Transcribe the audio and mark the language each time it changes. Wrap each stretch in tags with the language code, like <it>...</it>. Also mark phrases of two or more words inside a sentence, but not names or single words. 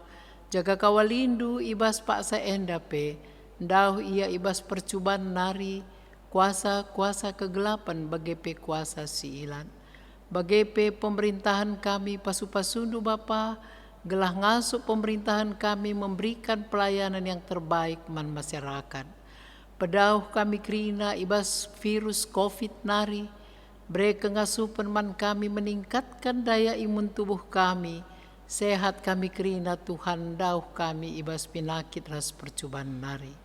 <btx>Jaga kawalindu ibas paksa enda pe. Ndau ia ibas percubaan nari, kuasa-kuasa kegelapan bagepe kuasa siilan. Bagepe pemerintahan kami pasu-pasundu Bapa, gelah ngasup pemerintahan kami</btx> <id>memberikan pelayanan yang terbaik</id> <btx>man masyarakat. Pedauh kami kerina ibas virus COVID nari, mereka ngasupan man kami</btx> <id>meningkatkan daya imun tubuh kami,</id> <btx>sehat kami kerina Tuhan dauh kami ibas penyakit ras percubaan nari.</btx>